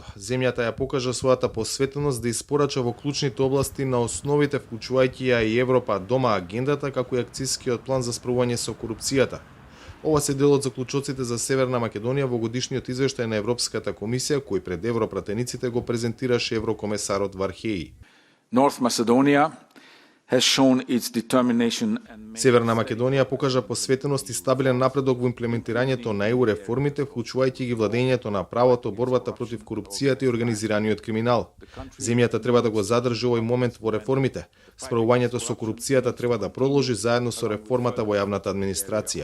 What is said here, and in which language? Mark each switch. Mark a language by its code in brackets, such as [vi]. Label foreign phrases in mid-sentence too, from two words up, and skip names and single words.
[mk] Земјата ја покажа својата посветеност да испорача во клучните области на основите, вклучувајќи ја и Европа дома агендата, како и акцискиот план за справување со корупцијата. Ова се дел од заклучоците за Северна Македонија во годишниот извештај на Европската комисија, кој пред европратениците го презентираше еврокомесарот Вархеи. [en] North Macedonia has shown its determination and [mk] Северна Македонија покажа посветеност и стабилен напредок во имплементирањето на ЕУ реформите, вклучувајќи ги владењето на правото, борбата против корупцијата и организираниот криминал. Земјата треба да го задржи овој момент во реформите. Справувањето со корупцијата треба да продолжи заедно со реформата во јавната администрација.